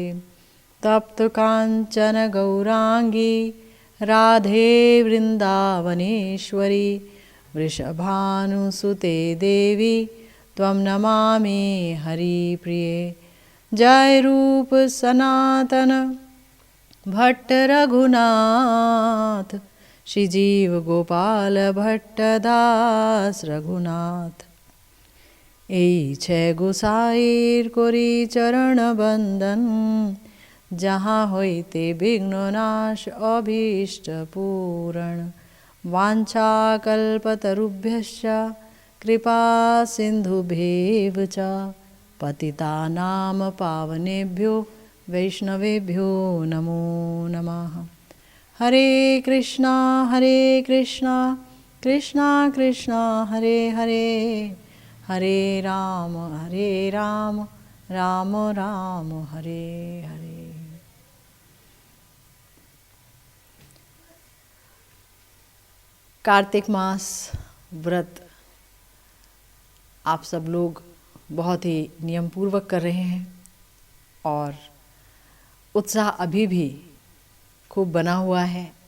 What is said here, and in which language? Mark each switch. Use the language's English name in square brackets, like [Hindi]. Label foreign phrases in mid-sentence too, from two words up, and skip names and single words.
[Sanskrit] तप्त कांचन गौरांगी राधे वृंदावनेश्वरी वृषभानुसुते देवी त्वं नमामि हरिप्रिये। जय रूप सनातन भट्ट रघुनाथ श्रीजीव गोपाल भट्ट दास रघुनाथ। [Bangla] এই ছে গোসাইর করি চরণ বন্দন যাহা হইতে বিঘ্ন নাশ অভীষ্ট পূরণ [Sanskrit] वाञ्छाकल्पतरुभ्यश्च कृपा सिन्धुभ्येव च पतितानां पावनेभ्यो वैष्णवेभ्यो नमो नमः। हरे कृष्णा कृष्णा कृष्णा हरे हरे हरे राम राम राम हरे हरे। [Hindi] कार्तिक मास व्रत आप सब लोग बहुत ही नियम पूर्वक कर रहे हैं और उत्साह अभी भी खूब बना हुआ है।